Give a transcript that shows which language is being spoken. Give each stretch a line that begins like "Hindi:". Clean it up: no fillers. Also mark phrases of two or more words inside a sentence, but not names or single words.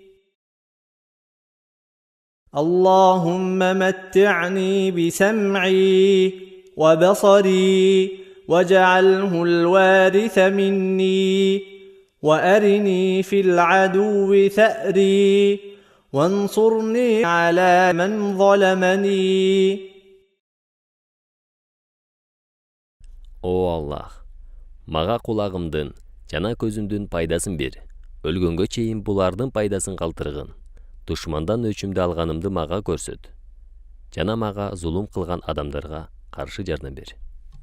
Arabic: اللهم متعني بسمعي وبصري واجعله الوارث مني، وأرني في العدو ثأري، وانصرني على من ظلمني.
Kyrgyz: О Аллах, мага кулагымдын жана көзүмдүн пайдасын бер. Өлгөнгө чейин булардын пайдасын калтыргын. Душмандан өчүмдү алганымды мага көрсөт. Жана мага зулум кылган адамдарга каршы жардам бер.